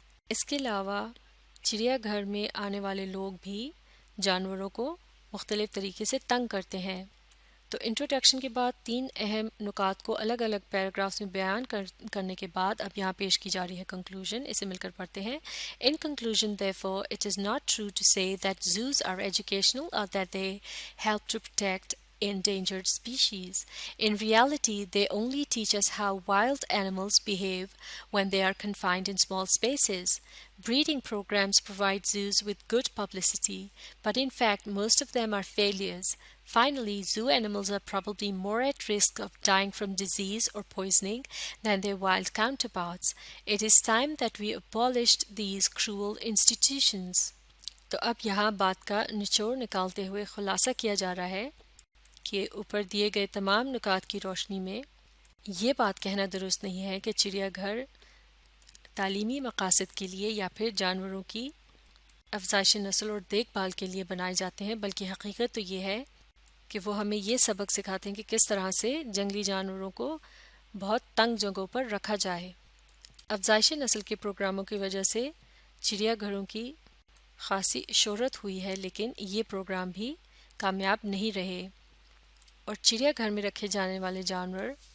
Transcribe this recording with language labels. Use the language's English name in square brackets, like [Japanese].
[Urdu] اس کے علاوہ چڑیا گھر میں آنے والے لوگ بھی جانوروں کو مختلف طریقے سے تنگ کرتے ہیں۔ تو انٹروڈکشن کے بعد 3 اہم نکات کو الگ الگ پیراگرافس میں بیان کرنے کے بعد اب یہاں پیش کی جا رہی ہے کنکلوژن، اسے مل کر پڑھتے ہیں۔ [English] In conclusion, therefore, it is not true to say that zoos are educational or that they help to protect endangered species. In reality, they only teach us how wild animals behave when they are confined in small spaces. Breeding programs provide zoos with good publicity, but in fact, most of them are failures. Finally, zoo animals are probably more at risk of dying from disease or poisoning than their wild counterparts. It is time that we abolished these cruel institutions. [Urdu] تو اب یہاں بات کا نچوڑ نکالتے ہوئے خلاصہ کیا جا رہا ہے کہ اوپر دیے گئے تمام نکات کی روشنی میں یہ بات کہنا درست نہیں ہے کہ چڑیا گھر تعلیمی مقاصد کے لیے یا پھر جانوروں کی افزائش نسل اور دیکھ بھال کے لیے بنائے جاتے ہیں، بلکہ حقیقت تو یہ ہے کہ وہ ہمیں یہ سبق سکھاتے ہیں کہ کس طرح سے جنگلی جانوروں کو بہت تنگ جگہوں پر رکھا جائے۔ افزائش نسل کے پروگراموں کی وجہ سے چڑیا گھروں کی خاصی شہرت ہوئی ہے، لیکن یہ پروگرام بھی کامیاب نہیں رہے اور چڑیا گھر میں رکھے جانے والے جانور